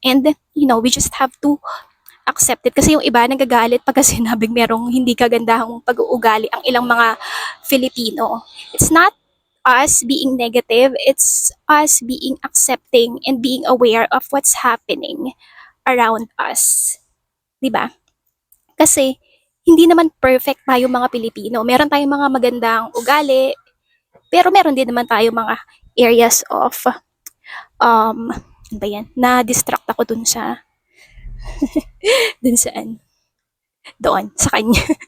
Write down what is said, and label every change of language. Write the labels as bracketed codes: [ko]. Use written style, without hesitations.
[en] And, we just have to accept it. [tl] Kasi yung iba nagagalit pagka sinabing merong hindi kagandahang pag-uugali ang ilang mga Filipino. [en] It's not us being negative, it's us being accepting and being aware of what's happening around us. [tl] 'Di ba? Kasi hindi naman perfect tayo mga Pilipino. Meron tayong mga magandang ugali, pero meron din naman tayo mga areas of ano ba yan? Na-distract ako dun sa doon sa kanya.